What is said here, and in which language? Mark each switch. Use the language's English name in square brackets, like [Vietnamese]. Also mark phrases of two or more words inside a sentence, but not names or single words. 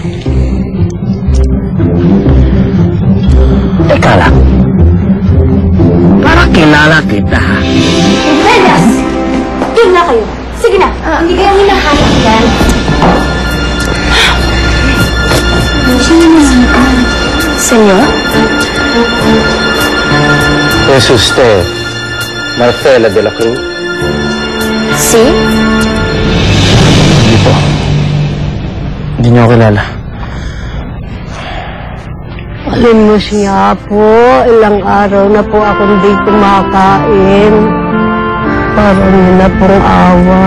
[Filipino] Teka lang. Parang kilala kita. Velas! Doon na kayo. Sige na, hindi kayo hinahanap yan. Senyor? [Spanish] Es usted, Marcela de la Cruz? Si? [Filipino] Hindi po. Hindi niyo ako kilala. Alam mo siya po, ilang araw na po ako hindi kumakain. Parang na pong awa.